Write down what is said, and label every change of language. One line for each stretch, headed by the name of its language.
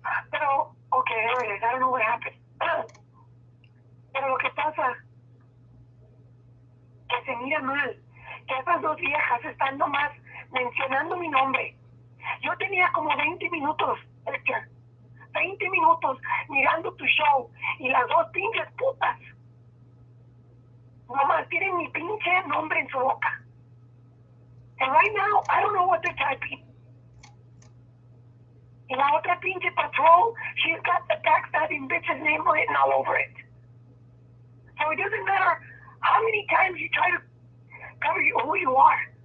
English: Pero, okay, anyways, I don't know what happened.
Spanish: Pero lo que pasa, que se mira mal, que esas dos viejas están nomás mencionando mi nombre. Yo tenía como 20 minutos, Edgar, 20 minutos mirando tu show y las dos pinches putas nomás tienen mi pinche nombre en su boca.
English: And right now, I don't know what they're typing.
Spanish: Y la otra pinche
English: patrol, she's got the backstabbing bitch's name written all over it. So it doesn't matter how many times you try to cover who you are.